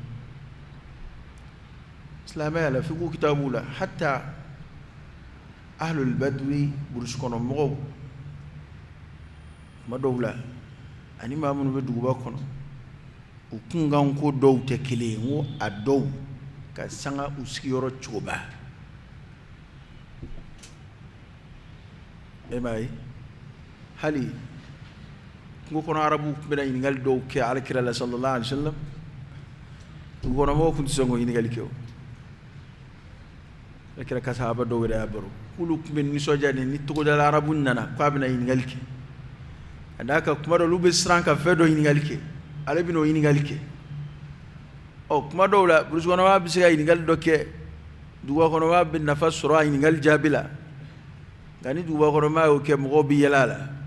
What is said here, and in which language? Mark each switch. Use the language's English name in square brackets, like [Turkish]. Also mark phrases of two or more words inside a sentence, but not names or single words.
[Bambara] silamɛya la fiqhu kitabu la hatta [Arabic] أهل البدو [Bambara] burusi kɔnɔ mɔgɔw kuma dɔw la ani maa minnu bɛ duguba kɔnɔ u kunkan ko dɔw tɛ kelen ye n ko a dɔw ka sanga u sigiyɔrɔ cogoba e m'a ye hali kungo kɔnɔ arabu tun bɛna ɲininkali dɔw kɛ alakira la [Arabic] صلى الله عليه وسلم [Bambara] dugu kɔnɔ mɔgɔw tun tɛ sɔn k'o ɲininkali kɛ o alakira ka sahaba dɔw yɛrɛ y'a baro k'olu tun bɛ nisɔndiya ni togodala arabu nana k'a bɛna ɲininkali kɛ ka d'a kan kuma dɔw olu bɛ siran ka fɛn dɔ ɲininkali kɛ ale bɛna o ɲininkali kɛ kuma dɔw la burusi kɔnɔmaa bɛ se ka ɲininkali dɔ kɛ duguba kɔnɔmaa bɛ nafa sɔrɔ a ɲininkali jaabi la nka ni duguba kɔnɔmaa y'o kɛ mɔgɔw bɛ yɛlɛ a la